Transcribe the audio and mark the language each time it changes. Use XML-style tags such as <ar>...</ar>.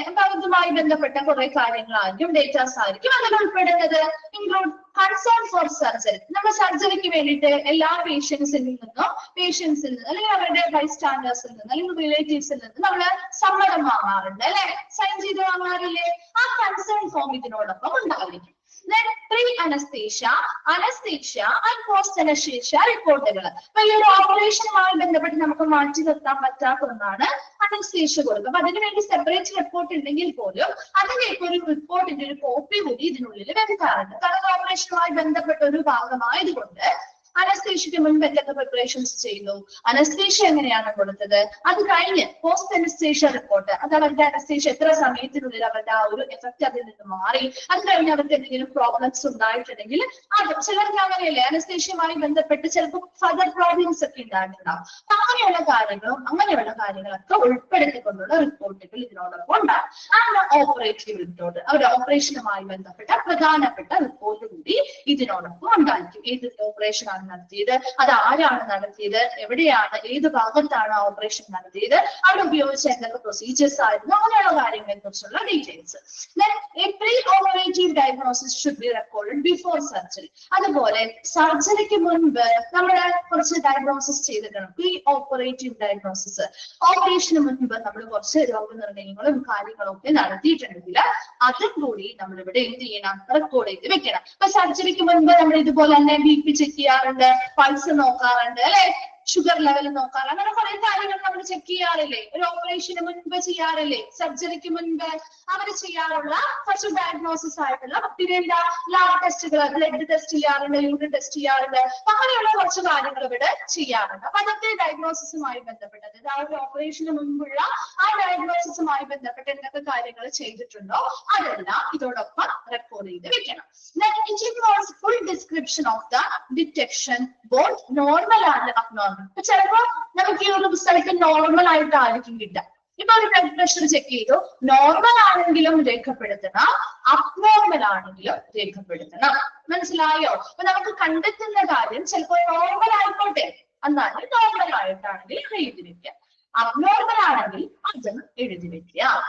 <ml>അപ്പൊ അതുമായി ബന്ധപ്പെട്ട കുറെ കാര്യങ്ങളായിരിക്കും, ഡേറ്റാസ് ആയിരിക്കും അതിൽ ഉൾപ്പെടുന്നത്.</ml> <en>include concern for surgery,</en> <ml>നമ്മൾ സർജറിക്ക് വേണ്ടിയിട്ട് എല്ലാ പേഷ്യൻസിൽ നിന്നും അല്ലെങ്കിൽ അവരുടെ ബൈസ്റ്റാൻഡേഴ്സിൽ നിന്ന് അല്ലെങ്കിൽ റിലേറ്റീവ്സിൽ നിന്ന് നമ്മൾ സമ്മതം വാങ്ങാറുണ്ട് അല്ലെ? സൈൻ ചെയ്ത് വാങ്ങാറില്ലേ? ആ കൺസേൺ ഫോം ഇതിനോടൊപ്പം ഉണ്ടായിരിക്കും.</ml> <en>Then pre-anesthesia, anesthesia and post-anesthesia റിപ്പോർട്ടുകൾ.</en> <ml>അപ്പൊ ഈ ഒരു ഓപ്പറേഷനുമായി ബന്ധപ്പെട്ട് നമുക്ക് മാറ്റി നിർത്താൻ പറ്റാത്ത ഒന്നാണ് അനസ്തേഷ്യ കൊടുക്കുക. അപ്പൊ അതിനുവേണ്ടി സെപ്പറേറ്റ് റിപ്പോർട്ട് ഉണ്ടെങ്കിൽ പോലും അതിലേക്ക് ഒരു റിപ്പോർട്ടിന്റെ ഒരു കോപ്പി കൂടി ഇതിനുള്ളിൽ വെക്കാറുണ്ട്. കാരണം ഓപ്പറേഷനുമായി ബന്ധപ്പെട്ട ഒരു ഭാഗമായതുകൊണ്ട് അനസ്തേഷ്യക്ക് മുൻപ് എന്തൊക്കെ പ്രിപ്പറേഷൻസ് ചെയ്തു, അനസ്തേഷ്യ എങ്ങനെയാണ് കൊടുത്തത്, അത് കഴിഞ്ഞ് പോസ്റ്റ് അനസ്തേഷ്യ റിപ്പോർട്ട്, അത് അവരുടെ അനസ്തേഷ്യ എത്ര സമയത്തിനുള്ളിൽ അവരുടെ ആ ഒരു എഫക്ട് അതിൽ നിന്ന് മാറി, അത് കഴിഞ്ഞ് അവർക്ക് എന്തെങ്കിലും പ്രോബ്ലംസ് ഉണ്ടായിട്ടുണ്ടെങ്കിൽ അത് ചിലർക്ക് അങ്ങനെയല്ലേ അനസ്തേഷ്യയുമായി ബന്ധപ്പെട്ട് ചിലപ്പോൾ ഫർദർ പ്രോബ്ലംസ് ഒക്കെ ഉണ്ടായിട്ടുണ്ടാവും. അപ്പൊ അങ്ങനെയുള്ള കാര്യങ്ങളൊക്കെ ഉൾപ്പെടുത്തിക്കൊണ്ടുള്ള റിപ്പോർട്ടുകൾ ഇതിനോടൊപ്പം ഉണ്ടാകും. ആണ് ഓപ്പറേറ്റീവ് റിപ്പോർട്ട്, അവരുടെ ഓപ്പറേഷനുമായി ബന്ധപ്പെട്ട പ്രധാനപ്പെട്ട റിപ്പോർട്ട് കൂടി ഇതിനോടൊപ്പം ഉണ്ടായിരിക്കും. ഏത് ഓപ്പറേഷൻ ആണ് നടത്തിയത്, അത് ആരാണ് നടത്തിയത്, എവിടെയാണ്, ഏത് ഭാഗത്താണ് ഓപ്പറേഷൻ നടത്തിയത്, അവിടെ ഉപയോഗിച്ച എന്തൊക്കെ പ്രൊസീജിയേഴ്സ് ആയിരുന്നു, അങ്ങനെയുള്ള കാര്യങ്ങളെ കുറിച്ചുള്ള details.</ml> <en>A pre-operative diagnosis should be recorded before surgery.</en> <ml>അതുപോലെ സർജറിക്ക് മുൻപ് നമ്മൾ കുറച്ച് ഡയഗ്നോസിസ് ചെയ്തിട്ടുണ്ട്. പ്രീ ഓപ്പറേറ്റീവ് ഡയഗ്നോസിസ്, ഓപ്പറേഷന് മുൻപ് നമ്മൾ കുറച്ച് രോഗനിർണയങ്ങളും കാര്യങ്ങളും ഒക്കെ നടത്തിയിട്ടുണ്ടെങ്കിൽ അതും കൂടി നമ്മൾ ഇവിടെ എന്ത് ചെയ്യണം, റെക്കോർഡ് ചെയ്ത് വെക്കണം. അപ്പൊ സർജറിക്ക് മുൻപ് നമ്മൾ ഇതുപോലെ തന്നെ BP ചെക്ക് ചെയ്യാറുണ്ട്, പൾസ് നോക്കാറുണ്ട് അല്ലെ, ഷുഗർ ലെവൽ നോക്കാറ്, അങ്ങനെ കുറെ കാര്യങ്ങൾ നമ്മൾ ചെക്ക് ചെയ്യാറില്ലേ, ഒരു ഓപ്പറേഷന് മുൻപ് ചെയ്യാറില്ലേ, സർജറിക്ക് മുൻപ് അവർ ചെയ്യാറുള്ള കുറച്ച് ഡയഗ്നോസിസ് ആയിട്ടുള്ള പിന്നെ എന്താ ലാബ് ടെസ്റ്റുകൾ, ബ്ലഡ് ടെസ്റ്റ് ചെയ്യാറുണ്ട്, യൂറിൻ ടെസ്റ്റ് ചെയ്യാറുണ്ട്, അങ്ങനെയുള്ള കുറച്ച് കാര്യങ്ങൾ ഇവിടെ ചെയ്യാറുണ്ട്. അപ്പൊ അതൊക്കെ ഡയഗ്നോസിസുമായി ബന്ധപ്പെട്ടത്, ആ ഒരു ഓപ്പറേഷന് മുൻപുള്ള ആ ഡയഗ്നോസിസുമായി ബന്ധപ്പെട്ട് എന്തൊക്കെ കാര്യങ്ങൾ ചെയ്തിട്ടുണ്ടോ അതെല്ലാം ഇതോടൊപ്പം റെക്കോർഡ് ചെയ്ത് വെക്കണം.</ml> <en>It involves full description of the detection, both normal and abnormal.</en> <ml>ചിലപ്പോ നമുക്ക് ഈ ഒരു റിസൾട്ട് നോർമൽ ആയിട്ടായിരിക്കും കിട്ടുക. ഇപ്പൊ ഒരു ബ്ലഡ് പ്രഷർ ചെക്ക് ചെയ്തു, നോർമൽ ആണെങ്കിലും രേഖപ്പെടുത്തണം, അബ്നോർമൽ ആണെങ്കിലും രേഖപ്പെടുത്തണം. മനസ്സിലായോ? അപ്പൊ നമുക്ക് കണ്ടെത്തുന്ന കാര്യം ചിലപ്പോൾ നോർമൽ ആയിക്കോട്ടെ, എന്നാലും നോർമൽ ആയിട്ടാണെങ്കിൽ എഴുതി വെക്കാം, അബ്നോർമൽ ആണെങ്കിൽ അതും എഴുതി വെക്കുക.</ml>